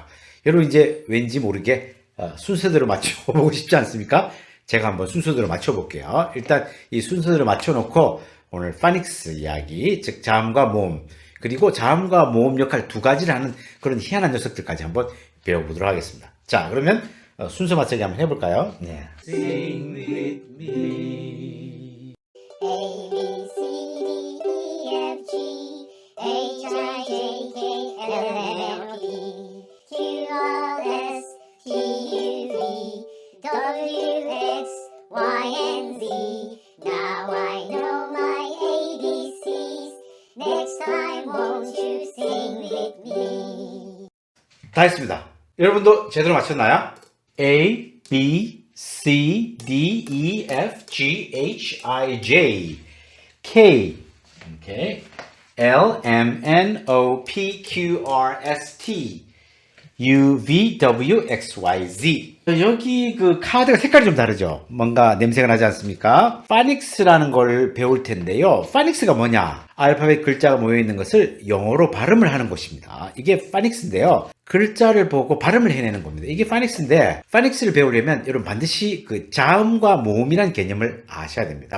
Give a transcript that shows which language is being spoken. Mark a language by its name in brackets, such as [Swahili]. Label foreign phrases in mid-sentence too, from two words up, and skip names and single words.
[Korean] 여러분 이제 왠지 모르게 순서대로 맞춰보고 싶지 않습니까? 제가 한번 순서대로 맞춰볼게요. 일단 이 순서대로 맞춰놓고 오늘 파닉스 이야기, 즉 자음과 모음, 그리고 자음과 모음 역할 두 가지를 하는 그런 희한한 녀석들까지 한번 배워보도록 하겠습니다. 자, 그러면 순서 맞추기 한번 해볼까요? 네. [English] Sing with me. A, B, C, D, E, F, G, H, I, J, K, L, M, N, O, P, Q, R, S, T, U, V, W, X, Y, and Z. Now I know my ABCs. Next time won't you sing with me? [Korean] 다 했습니다. 여러분도 제대로 맞췄나요? [English] A, B, C, D, E, F, G, H, I, J, K, okay. L, M, N, O, P, Q, R, S, T, U, V, W, X, Y, Z. [Korean] 여기 그 카드가 색깔이 좀 다르죠? 뭔가 냄새가 나지 않습니까? 파닉스라는 걸 배울 텐데요. 파닉스가 뭐냐? 알파벳 글자가 모여있는 것을 영어로 발음을 하는 것입니다. 이게 파닉스인데요. 글자를 보고 발음을 해내는 겁니다. 이게 파닉스인데, 파닉스를 배우려면 여러분 반드시 그 자음과 모음이라는 개념을 아셔야 됩니다.